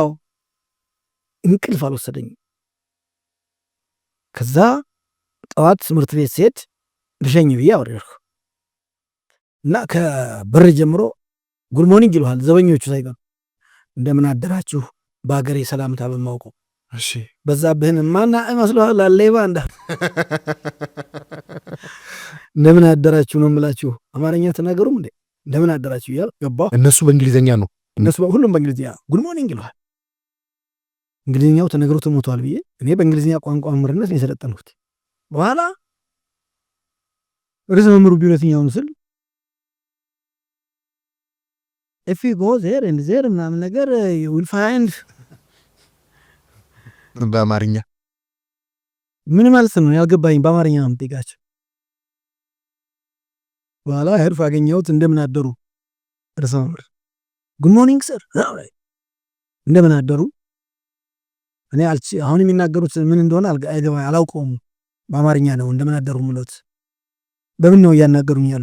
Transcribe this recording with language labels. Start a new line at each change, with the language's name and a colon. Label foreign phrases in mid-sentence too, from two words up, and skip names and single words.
Amharic: እንቅልፍ አልወሰደኝም። ከዛ ጠዋት ትምህርት ቤት ስሄድ ልሸኝ ብዬ አወረድኩ እና ከበር ጀምሮ
English: good morning
Amharic: ይሉሃል ዘበኞቹ ሳይቀሩ። እንደምን አደራችሁ በአገሬ ሰላምታ በማውቀው። እሺ በዛብህን ማና መስሎሃል አለይባ እንዳ እንደምን አደራችሁ ነው የምላችሁ። አማርኛ ተናገሩም እንዴ እንደምን አደራችሁ ይላል። ገባሁ። እነሱ በእንግሊዘኛ ነው ሁሉም በእንግሊዝኛ
English: good morning
Amharic: ይለዋል። እንግሊዝኛው ተነግሮ ተሞቷል ብዬ እኔ በእንግሊዝኛ ቋንቋ መምህርነት ነው የሰለጠንኩት። በኋላ ርዕሰ መምህሩ ቢሮትኛውን ስል
English: if you go there and there
Amharic: ምናምን ነገር
English: you will find
Amharic: በአማርኛ ምን ማለት ነው ያልገባኝ። በአማርኛ ነው የምጠይቃቸው። በኋላ ሄድኩ አገኘሁት። እንደምን አደሩ ርዕሰ መምህር
English: good morning sir
Amharic: እንደምን አደሩ። እኔ አሁን የሚናገሩት ምን እንደሆነ አላውቀውም። በአማርኛ ነው እንደምን አደሩ ምሎት። በምን ነው እያናገሩኝ ያሉ?